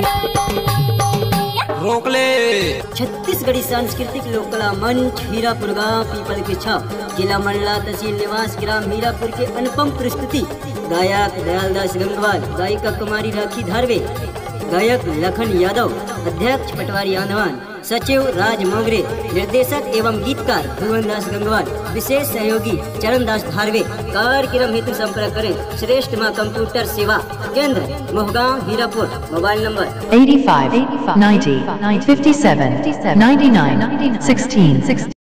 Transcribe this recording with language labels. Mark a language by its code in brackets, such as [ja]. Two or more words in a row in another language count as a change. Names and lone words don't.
[hi] रोक ले। छत्तीसगढ़ी सांस्कृतिक लोक कला मंच हीरापुर गाँव पीपल के छाप जिला मंडला तहसील निवास ग्राम हीरापुर के अनुपम प्रस्तुति। गायक दयालदास गंगवाल, गायिका कुमारी राखी धारवे, गायक लखन यादव, अध्यक्ष पटवारी आंधवान, सचिव राज मोगरे, निर्देशक एवं गीतकार भुवनदास गंगवाल, विशेष सहयोगी चरणदास धारवे। कार्यक्रम हेतु संपर्क करें श्रेष्ठ मां कंप्यूटर सेवा केंद्र मोहगांव हीरापुर। मोबाइल नंबर 85 90 57 99 16।